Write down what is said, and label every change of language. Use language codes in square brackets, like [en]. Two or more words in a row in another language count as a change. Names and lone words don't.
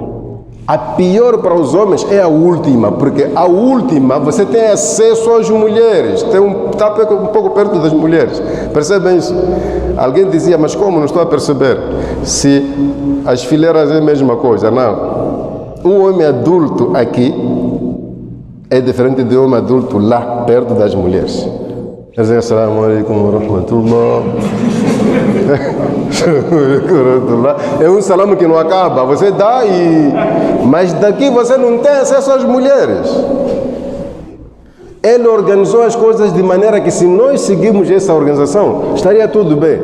[pt] A pior para os homens é a última, porque a última você tem acesso às mulheres, está um pouco perto das mulheres. Percebem isso? Alguém dizia: mas como? Não estou a perceber. Se as fileiras é a mesma coisa. Não. Um homem adulto aqui é diferente de um homem adulto lá, perto das mulheres. [ar] السلام عليكم ورحمة الله. [pt] É um salam que não acaba. Você dá mas daqui você não tem acesso às mulheres. Ele organizou as coisas de maneira que, se nós seguirmos essa organização, estaria tudo bem.